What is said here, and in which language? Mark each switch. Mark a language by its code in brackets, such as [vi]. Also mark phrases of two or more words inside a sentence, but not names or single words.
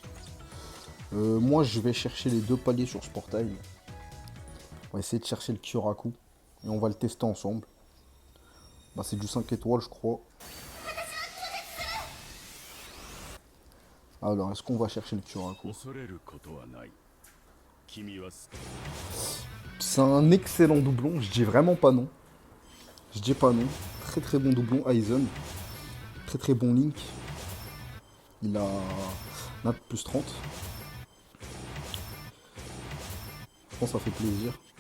[fr] Moi je vais chercher les deux paliers sur ce portail. On va essayer de chercher le Kyoraku. Et on va le tester ensemble. Bah, c'est du 5 étoiles je crois. Alors est-ce qu'on va chercher le Kyoraku? [ja] 恐れることはない。 [fr] C'est un excellent doublon, je dis vraiment pas non. Je dis pas non. Très très bon doublon, Aizen. Très très bon Link. Il a Nat plus 30. Je pense que ça fait plaisir.